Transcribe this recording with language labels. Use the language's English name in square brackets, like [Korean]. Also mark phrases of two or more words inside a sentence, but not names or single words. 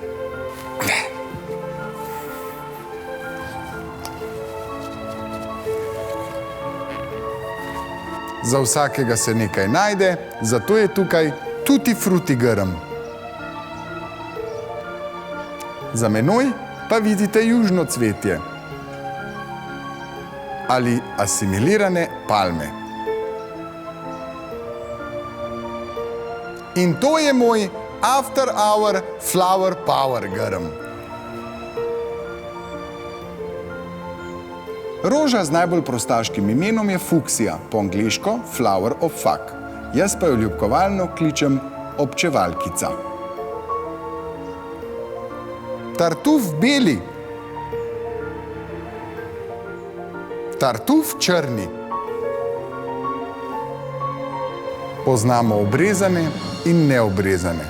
[Slovenian] Za vsakega se nekaj najde, zato je tukaj [Italian] tutti frutti [Slovenian] grm. Za menoj pa vidite južno cvetje ali asimilirane palme. In to je moj [English] after hour flower power [Slovenian] grm. Roža z najbolj prostaškim imenom je fuksija, po angleško [English] flower of fuck. [Slovenian] Jaz pa jo ljubkovalno kličem občevalkica. Tartuf beli. Tartuf črni. Poznamo obrezane in neobrezane.